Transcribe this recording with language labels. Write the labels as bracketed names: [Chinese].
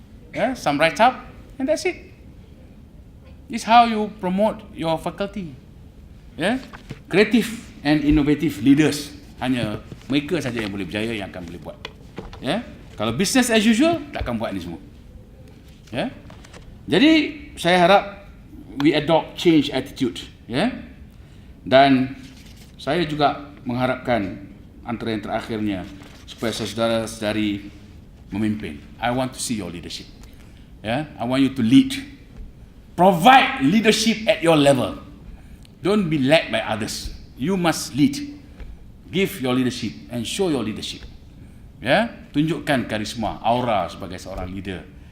[English] Yeah, some write up and that's it. This is how you promote your faculty. [Malay] Yeah, [English] creative and innovative leaders, [Malay] hanya mereka saja yang boleh berjaya, yang akan boleh buat. Yeah, kalau [English] business as usual [Malay] tak akan buat ni semua. Yeah, jadi saya harap [English] we adopt change attitude. [Malay] Ya. Dan saya juga mengharapkan antara yang terakhirnya supaya saudara-saudari memimpin. [English] I want to see your leadership. Ya, I want you to lead. Provide leadership at your level. Don't be led by others. You must lead. Give your leadership and show your leadership. [Malay] Ya, tunjukkan karisma, aura sebagai seorang leader.